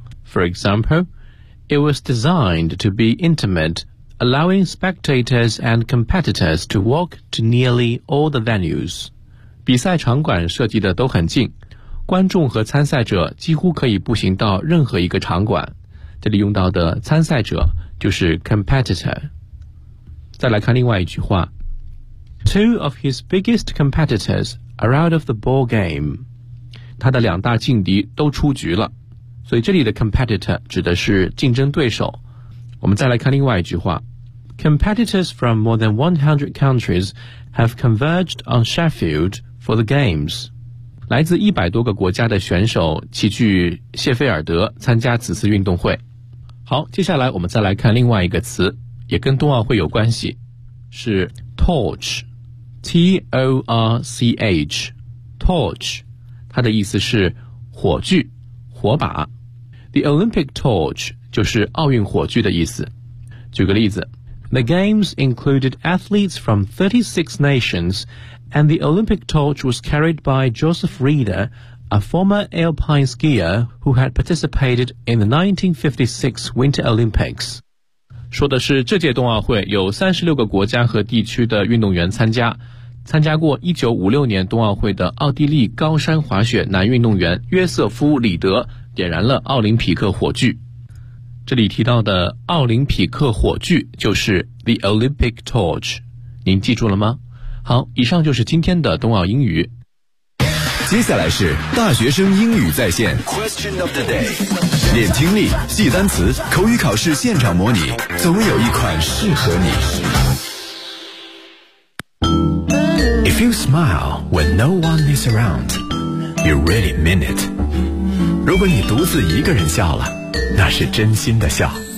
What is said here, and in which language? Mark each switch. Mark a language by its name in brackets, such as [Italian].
[English] For example, it was designed to be intimate, allowing spectators and competitors to walk to nearly all the venues. [Chinese] 比赛场馆设计的都很近，观众和参赛者几乎可以步行到任何一个场馆。这里用到的参赛者就是 competitor。再来看另外一句话。 [English] Two of his biggest competitors are out of the ball game. [Chinese] 他的两大劲敌都出局了。所以这里的 competitor 指的是竞争对手。我们再来看另外一句话。 [English] Competitors from more than 100 countries have converged on Sheffield for the games. [Chinese] 来自100多个国家的选手齐聚谢菲尔德参加此次运动会。好，接下来我们再来看另外一个词，也跟冬奥会有关系，是 torch。 T-O-R-C-H Torch， 它的意思是火炬、火把。 [English] The Olympic torch [Chinese] 就是奥运火炬的意思。举个例子， [English] The games included athletes from 36 nations and the Olympic torch was carried by Joseph Rieder, a former alpine skier who had participated in the 1956 Winter Olympics。 [Chinese] 说的是这届冬奥会有36个国家和地区的运动员参加过1956年冬奥会的奥地利高山滑雪男运动员约瑟夫·里德点燃了奥林匹克火炬。这里提到的奥林匹克火炬就是 [English] The Olympic Torch， [Chinese] 您记住了吗？好，以上就是今天的冬奥英语。接下来是大学生英语在线 [English] Question of the Day， [Chinese] 练听力、记单词、口语考试现场模拟，总有一款适合你。 [English] If you smile when no one is around, you really mean it. [Chinese] 如果你独自一个人笑了，那是真心的笑。